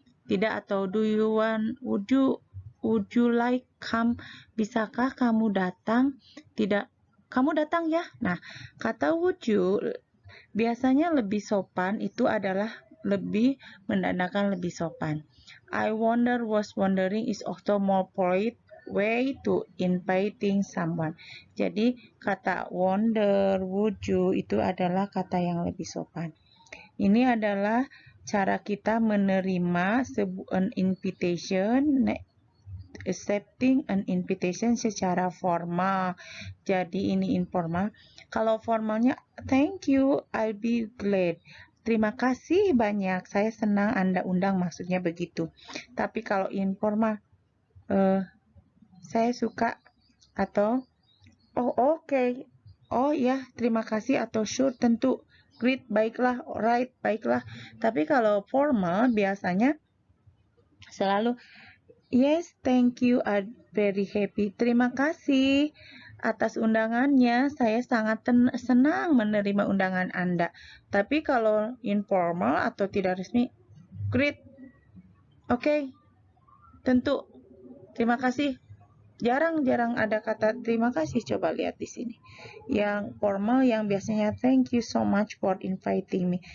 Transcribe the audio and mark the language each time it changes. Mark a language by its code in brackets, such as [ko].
[id] Tidak, atau [en] do you want? Would you like come? [id] Bisakah kamu datang? Tidak. Kamu datang ya? Nah, kata would you biasanya lebih sopan, itu adalah lebih menandakan lebih sopan. [en] I wonder, was wondering is also more polite way to inviting someone. [id] Jadi kata [en] wonder, would you [id] itu adalah kata yang lebih sopan. Ini adalah cara kita menerima [en] an invitation, accepting an invitation [id] secara formal. Jadi ini informal. Kalau formalnya [en] thank you, I'll be glad. [id] Terima kasih banyak, saya senang Anda undang, maksudnya begitu. Tapi kalau informal, saya suka, atau oh oke, oh ya terima kasih, atau sure tentu, great baiklah, alright baiklah. Tapi kalau formal biasanya selalu [en] yes, thank you, I'm very happy. [id] Terima kasih atas undangannya. Saya sangat senang menerima undangan Anda. Tapi kalau informal atau tidak resmi, [en] great. [id] Oke, tentu. Terima kasih. Jarang-jarang ada kata terima kasih. Coba lihat di sini. Yang formal yang biasanya [en] thank you so much for inviting me.